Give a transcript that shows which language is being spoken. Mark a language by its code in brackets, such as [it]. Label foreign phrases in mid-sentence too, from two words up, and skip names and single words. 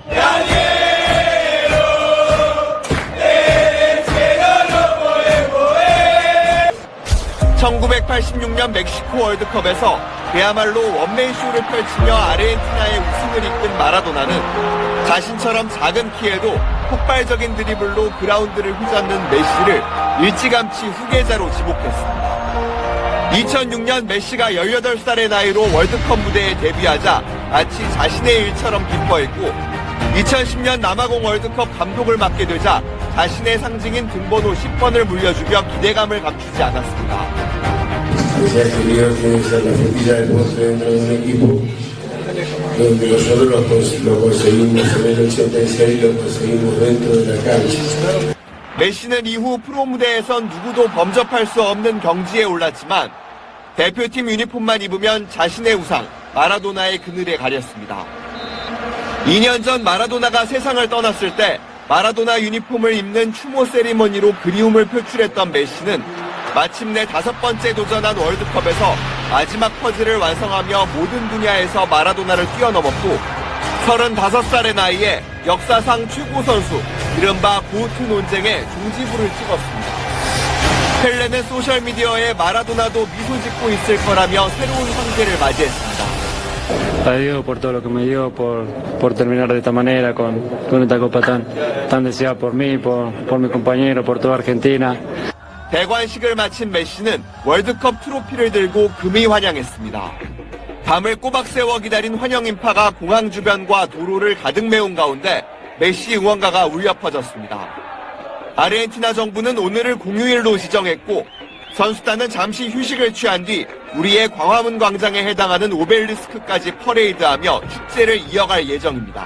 [ko] 1986년 멕시코 월드컵에서 그야말로 원맨쇼를 펼치며 아르헨티나의 우승을 이끈 마라도나는 자신처럼 작은 키에도 폭발적인 드리블로 그라운드를 휘젓는 메시를 일찌감치 후계자로 지목했습니다. 2006년 메시가 18살의 나이로 월드컵 무대에 데뷔하자 마치 자신의 일처럼 기뻐했고 2010년 남아공 월드컵 감독을 맡게 되자 자신의 상징인 등번호 10번을 물려주며 기대감을 감추지 않았습니다. [es] Decía que Dios tiene que ser la frutilla del postre dentro de un equipo donde nosotros lo conseguimos en el 86, lo conseguimos dentro de la cancha. [ko] 메시는 이후 프로 무대에선 누구도 범접할 수 없는 경지에 올랐지만 대표팀 유니폼만 입으면 자신의 우상 마라도나의 그늘에 가렸습니다. 2년 전 마라도나가 세상을 떠났을 때 마라도나 유니폼을 입는 추모 세리머니로 그리움을 표출했던 메시는 마침내 5번째 도전한 월드컵에서 마지막 퍼즐을 완성하며 모든 분야에서 마라도나를 뛰어넘었고 35살의 나이에 역사상 최고 선수, 이른바 고트 논쟁에 종지부를 찍었습니다. 펠레는 소셜미디어에 마라도나도 미소 짓고 있을 거라며 새로운 황제를 맞이했습니다. [es] A Dios por todo lo que me dio, por terminar de esta manera con esta copa tan deseada por mí, por mi compañero, por toda Argentina. [ko] 대관식을 마친 메시는 월드컵 트로피를 들고 금이 환영했습니다. 밤을 꼬박 세워 기다린 환영 인파가 공항 주변과 도로를 가득 메운 가운데 메시 응원가가 울려 퍼졌습니다. 아르헨티나 정부는 오늘을 공휴일로 지정했고 선수단은 잠시 휴식을 취한 뒤 우리의 광화문 광장에 해당하는 오벨리스크까지 퍼레이드하며 축제를 이어갈 예정입니다.